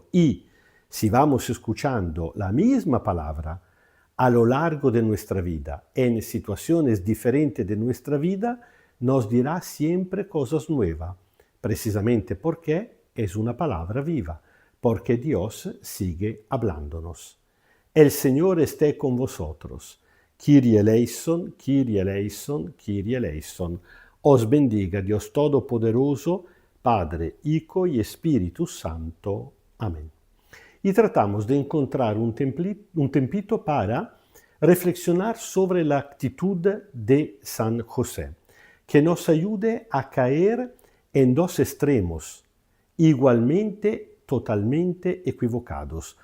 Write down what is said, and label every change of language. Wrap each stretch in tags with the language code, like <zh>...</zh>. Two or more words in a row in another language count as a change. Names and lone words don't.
<es>Y si vamos escuchando la misma palabra a lo largo de nuestra vida, en situaciones diferentes de nuestra vida, nos dirá siempre cosas nuevas, precisamente porque es una palabra viva, porque Dios sigue hablándonos. El Señor esté con vosotros.</es> <el>Κύριε ελέησον, Κύριε ελέησον, Κύριε ελέησον.</el> <es>Os bendiga Dios Todopoderoso, Padre, Hijo y Espíritu Santo. Amén. Y tratamos de encontrar un tempito para reflexionar sobre la actitud de San José, que nos ayude a caer en dos extremos, igualmente totalmente equivocados.</es>